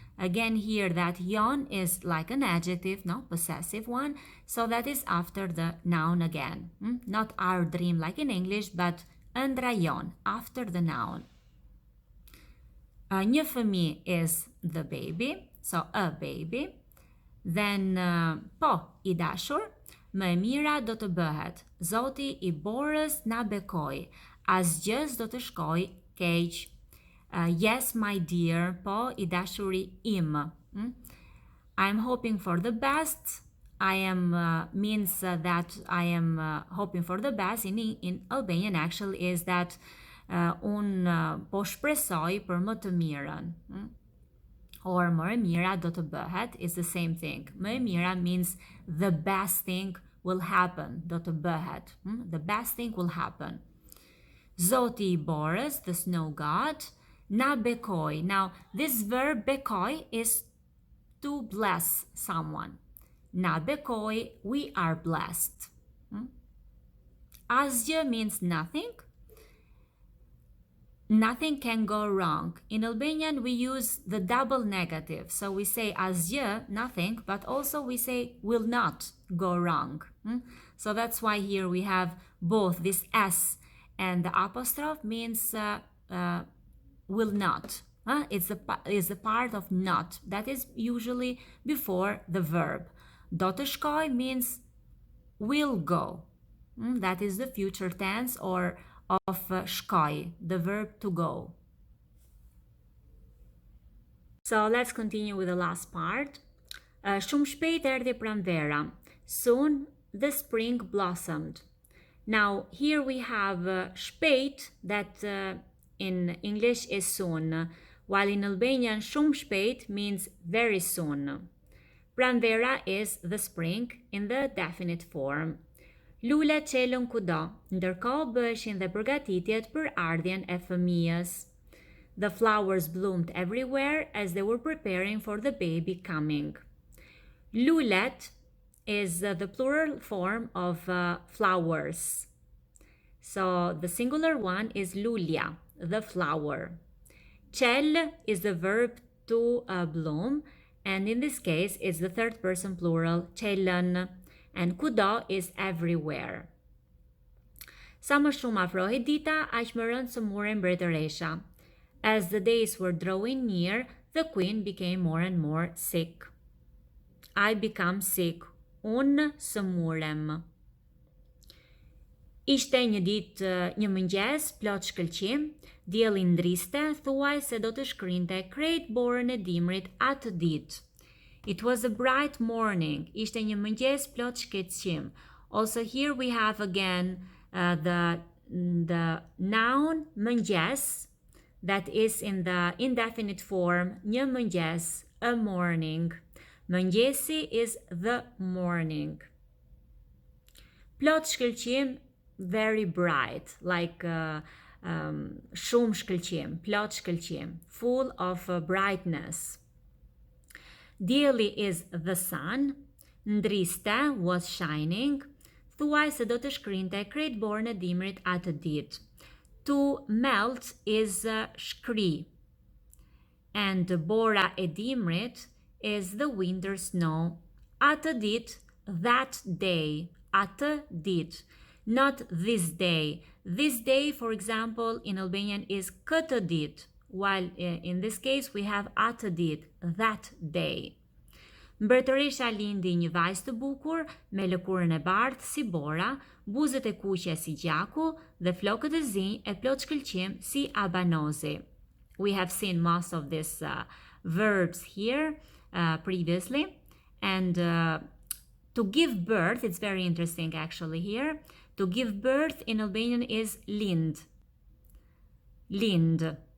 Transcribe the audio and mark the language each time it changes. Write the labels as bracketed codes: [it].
[en] Again here that jon is like an adjective, no, possessive one. So that is after the noun again. Not our dream like in English, but andra jon, after the noun. Një fëmijë is the baby, so a baby. [sq] Then po, I dashur, më e mira do të bëhet. Zoti I borës na bekoj. Asgjë do të shkoj keq. [en] Yes, my dear, [sq] po, I dashuri im. [en] I'm hoping for the best. I am means that I am hoping for the best. In Albanian actually is that [sq] unë po shpresoj për më të mirën. Or më e mira do të bëhet [en] is the same thing. [sq] Më e mira [en] means the best thing will happen. [sq] Do të bëhet. [en] The best thing will happen. [sq] Zoti I borës, [en] the snow god, [sq] na bekoj. [en] Now, this verb bekoj is to bless someone. [sq] Na bekoj, [en] we are blessed. Asgjë means nothing. Nothing can go wrong. In Albanian, we use the double negative. So we say asgjë, nothing, but also we say will not go wrong. So that's why here we have both this S and the apostrophe means will not. It's the part of not. That is usually before the verb. Do të shkoj means will go. That is the future tense or of shkoj, the verb to go. So let's continue with the last part. [sq] Shumë shpejt erdhi pranvera. [en] Soon the spring blossomed. Now here we have shpejt that in English is soon, while in Albanian [sq] shumë shpejt [en] means very soon. Pranvera is the spring in the definite form. [sq] Lulet qelën kudo, ndërkohë bëheshin dhe përgatitjet për ardhjen e fëmijës. [en] The flowers bloomed everywhere as they were preparing for the baby coming. Lulet is the plural form of flowers. So the singular one is lulia, the flower. Qel is the verb to bloom, and in this case it's the third person plural, qelën. And kudo is everywhere. [sq] Sa më shumë afrohej dita, aq më rënd sëmurej mbretëresha. [en] As the days were drawing near, the queen became more and more sick. I become sick. [sq] Unë sëmurem. Ishte një ditë, një mëngjes, plot shkëlqim, dielli ndriste, thuaj se do të shkrinte krejt borën e dimrit atë ditë. [en] It was a bright morning. [sq] Ishte një mëngjes plot shkëlqim. [en] Also here we have again the noun mëngjes that is in the indefinite form, [sq] një mëngjes, [en] a morning. Mëngjesi is the morning. [sq] Plot shkëlqim, [en] very bright, like [sq] shumë shkëlqim, plot shkëlqim, [en] full of brightness. [sq] Dielli [en] is the sun, [sq] ndriste [en] was shining, [sq] thuaj se do të shkrinte krejt borën e dimrit atë ditë. [en] To melt is shkri, and [sq] bora e dimrit [en] is the winter snow. [sq] Atë ditë, [en] that day. [sq] Atë ditë, [en] not this day. This day, for example, in Albanian is [sq] këtë ditë, [en] while in this case we have [sq] atë ditë, [en] that day. [sq] Mbretëresha lindi një vajzë të bukur me lëkurën e bardhë si bora, buzët e kuqe si gjaku dhe flokët e zi e plot shkëlqim si abanozi. [en] We have seen most of these verbs here previously. And to give birth, it's very interesting actually here. To give birth in Albanian is lind. Lind.